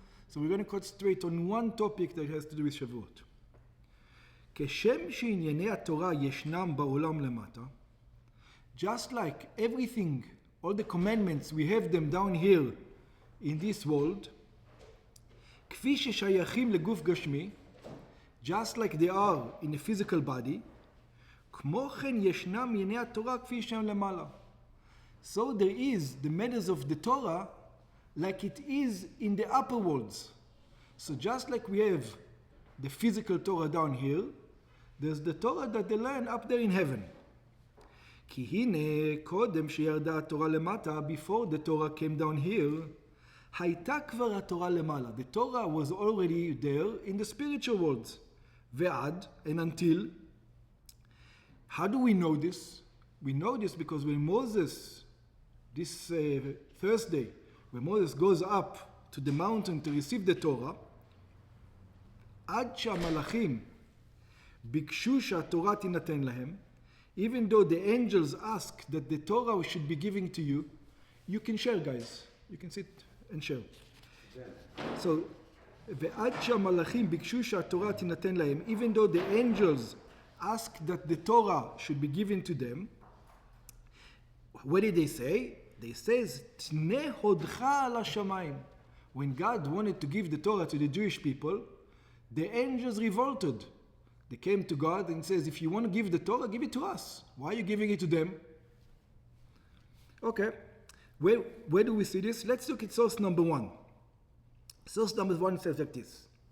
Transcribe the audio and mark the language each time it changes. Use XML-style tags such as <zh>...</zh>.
<en>So we're going to concentrate on one topic that has to do with Shavuot.</en> <he>כשם שענייני התורה ישנם בעולם למטה,</he> <en>just like everything, all the commandments, we have them down here in this world,</en> <he>כפי ששייכים לגוף גשמי,</he> <en>just like they are in a physical body,</en> <he>כמו כן ישנם ענייני התורה כפי שהם למעלה.</he> <en>So there is the matters of the Torah like it is in the upper worlds. So just like we have the physical Torah down here, there's the Torah that they learn up there in heaven.</en> <he>כי הנה קודם שירדה התורה למטה,</he> <en>before the Torah came down here,</en> <he>הייתה כבר התורה למעלה.</he> <en>The Torah was already there in the spiritual worlds.</en> <he>ועד,</he> <en>and until. How do we know this? We know this because when Moses, this Thursday, when Moses goes up to the mountain to receive the Torah,</en> <he>עד שהמלאכים ביקשו שהתורה תינתן להם,</he> <en>even though the angels ask that the Torah should be given to you, you can share, guys. You can sit and share. Yeah. So,</en> <he>ועד שהמלאכים ביקשו שהתורה תינתן להם,</he> <en>even though the angels ask that the Torah should be given to them, what did they say? They says,</en> <he>תנה הודך על השמיים.</he> <en>When God wanted to give the Torah to the Jewish people, the angels revolted. They came to God and says, if you want to give the Torah, give it to us. Why are you giving it to them? Okay. Where do we see this? Let's look at source number 1. Source number 1 says like this.</en>